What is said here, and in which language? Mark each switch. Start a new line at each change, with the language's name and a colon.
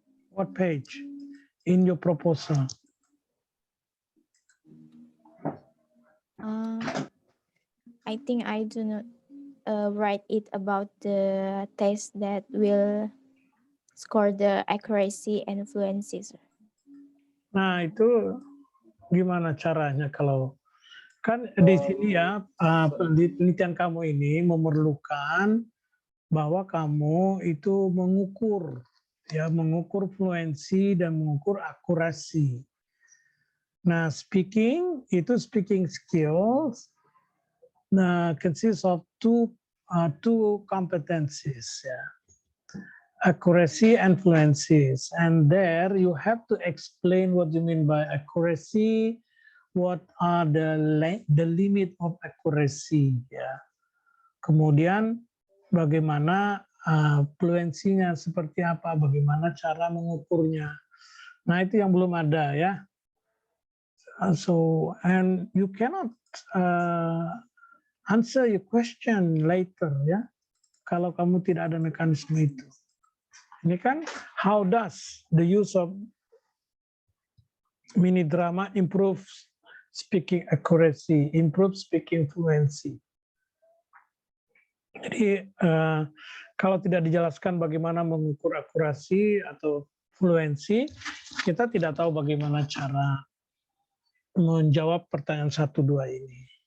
English: What page in your proposal? I think I do not write it about the test that will score the accuracy and fluency, sir.
Indonesian: Nah, itu gimana caranya kalau kan di sini ya penelitian kamu ini memerlukan bahwa kamu itu mengukur fluensi dan mengukur akurasi.
English: Nah, speaking skills consists of two competencies, ya. Accuracy and fluencies. And there you have to explain what you mean by accuracy, what are the limit of accuracy, ya.
Indonesian: Kemudian bagaimana fluensinya seperti apa, bagaimana cara mengukurnya. Nah, itu yang belum ada, ya.
English: So, and you cannot answer your question later, ya,
Indonesian: kalau kamu tidak ada mekanisme itu. Ini kan,
English: how does the use of mini drama improve speaking accuracy, improve speaking fluency?
Indonesian: Jadi kalau tidak dijelaskan bagaimana mengukur akurasi atau fluensi, kita tidak tahu bagaimana cara menjawab pertanyaan 1, 2 ini.